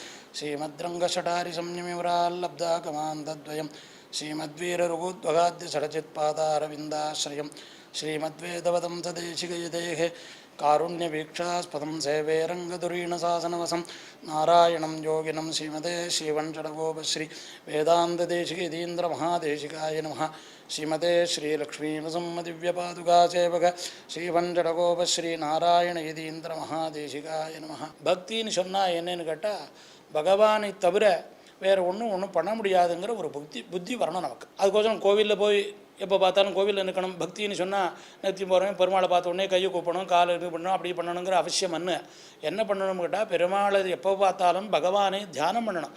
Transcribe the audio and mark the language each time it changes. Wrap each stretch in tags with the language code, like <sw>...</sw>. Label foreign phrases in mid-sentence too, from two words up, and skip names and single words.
<sa>श्रीमद्रङ्गषडारिसंयमिवराल्लब्धागमान्तद्वयं श्रीमद्वीररुगोद्वगाद्य षडजित्पादारविन्दाश्रयं श्रीमद्वेदवदं सदेशिकयतेः कारुण्यवीक्षास्पदं सेवे रङ्गधुरीणशासनवसं नारायणं योगिनं श्रीमते श्रीवंशडगोपश्री वेदान्तदेशिकेतीन्द्रमहादेशिकाय नमः. श्रीमते श्रीलक्ष्मीनसम्मदिव्यपादुकासेवक श्रीवंशडगोपश्री नारायण यतीन्द्रमहादेशिकाय नमः.</sa> <ta>பக்தின்னு சொன்னால் என்னன்னு கேட்டால் பகவானை தவிர வேறு ஒன்றும் பண்ண முடியாதுங்கிற ஒரு புத்தி வரணும் நமக்கு. அதுக்கோசரம் கோவிலில் போய் எப்போ பார்த்தாலும் கோவிலில் நிற்கணும். பக்தின்னு சொன்னால் நிறுத்தி போகிறோம், பெருமாளை பார்த்த உடனே கையை கூப்பணும், காலை இது பண்ணணும், அப்படி பண்ணணுங்கிற அவசியம் என்ன பண்ணணும்னு கேட்டால் பெருமாளை எப்போ பார்த்தாலும் பகவானை தியானம் பண்ணணும்.</ta>